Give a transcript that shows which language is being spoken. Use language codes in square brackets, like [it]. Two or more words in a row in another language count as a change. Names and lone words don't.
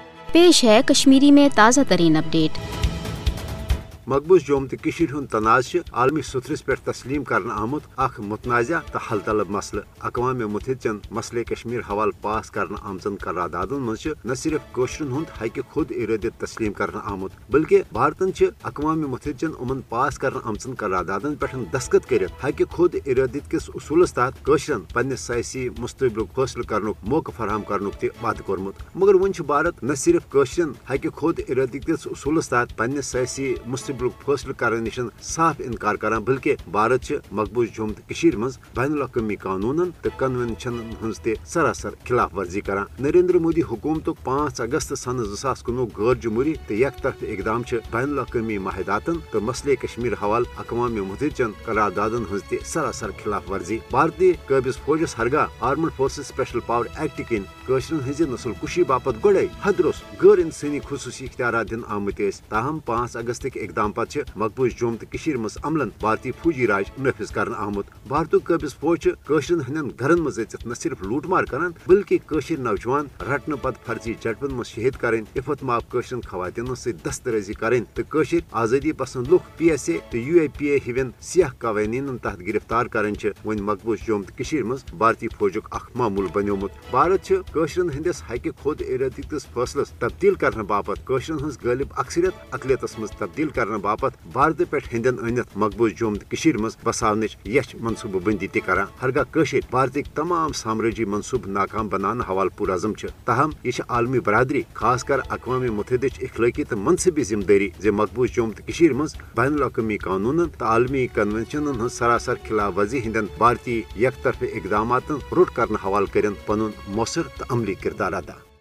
[ur] پیش ہے کشمیری میں تازہ ترین اپڈیٹ۔ [ks] مقبوض جوم تو ہند تنازع عالمی سترس پہ تسلیم کرنا آمت اخ متنازع تو حل طلب مسئلہ اقوام متحدہ مسئلہ کشمیر حوالہ پاس کرنا آمزن قراردادن مز نہ صرف کوشرن ہند حق خود ارادت تسلیم کرنا آمت بلکہ بھارتن اقوام متحدہ امن پاس کرنا آمزن قراردادن پہ دستخط کرت حق خود ارادت کس اصولس تحت کوشرن پنس سیاسی مستقبل فیصلہ کرنک موقع فراہم کرنک تہ وعدہ کورمت مگر ون بھارت نہ صرف کوشرن حق خود ارادت کس اصولس تحت پنس سیاسی مستقبل فیصلہ کرنے نش صاف انکار کران بلکہ بھارت مقبوض جوم تو مز بین الاقوامی قانون تو کنونشن ہز تہ سراسر خلاف ورزی کران۔ نریندر مودی حکومت 5 اگست سن 2019 غیر جمہوری تو یک طرف اقدام بین الاقوامی معاہداتن تو مسئلہ کشمیر حوالہ اقوام متحدہ قراردادن ہز تہ سراسر خلاف ورزی۔ بھارتی قابض فوجس ہرگاہ آرمڈ فورسز سپیشل پاور ایکٹ کن قشرن ہز نسل کشی باپت گوڑے حدرس غیر انسانی خصوصی اختیارات دن آمت تاہم 5 اگست اقدام پتہ مقبوض جوم تو مز عملن بھارتی فوجی راج نافذ کرنا آمت۔ بھارت قابض فوج قشرن ہندین گھرن مز اچت نہ صرف لوٹ مار کران بلکہ قشر نوجوان رٹنے پتہ فرضی جھڑپن مز شہید کریں عفت ماب قشرن خواتین ست دسترازی کریں تو قشر آزادی پسند لوک PSA تو UAPA ہون سیاہ قوانین تحت گرفتار کریں ون مقبوض جوم تو مز بھارتی فوجک اخ معمول بنیومت۔ بھارت قشرن ہندس حق خود ارادی کس فیصلس تبدیل کرنے باپت قشرن ہز غالب اکثریت اقلیتس مز تبدیل کرنے باپت بھارت پہ ہندین انت مقبوض جوم تو مز بساونچ یچ منصوبہ بندی تہ کران ہرگاہ قشر بھارتک تمام سامراجی منصوبہ ناکام بنانے حوالہ پرعزم تاہم یہ عالمی برادری خاص کر اقوام متحدہ اخلاقی تو منصبی ذمہ داری مقبوض جوم تو مز بین الاقوامی قانون تو عالمی کنونشنن ہز سراسر خلاف ورزی ہندین بھارتی یک طرف اقدامات روٹ کرنے حوالہ کرن پن مؤثر تو عملی کردار ادا۔